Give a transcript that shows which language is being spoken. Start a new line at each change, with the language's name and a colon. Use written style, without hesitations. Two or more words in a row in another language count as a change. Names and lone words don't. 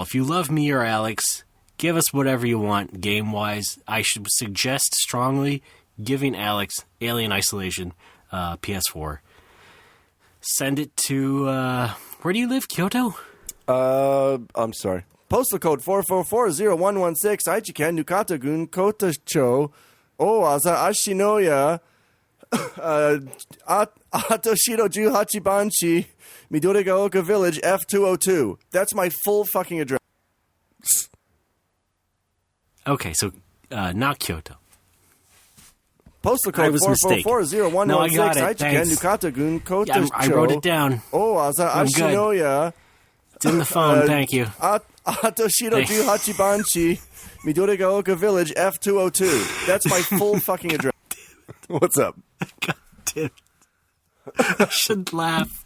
English: If you love me or Alex, give us whatever you want game-wise. I should suggest strongly giving Alex Alien Isolation PS4. Send it to, where do you live, Kyoto? I'm sorry. Postal code 4440116, Aichiken, Nukata-gun, Kotacho, Owaza, Ashinoya, Atoshiro Juhachi Banshi, Midorigaoka Village, F202. That's my full fucking address. Okay, so not Kyoto. Postal code I was mistaken. 4440116, No, I got it. Aichiken, Thanks. Nukata-gun, Kotacho. Yeah, I wrote it down. Owaza, I'm good. Ashinoya, It's in the phone, thank you. Atoshiro Juhachi Banshi, Midorigaoka Village, F202. That's my full fucking address. What's up? God damn it. I shouldn't laugh.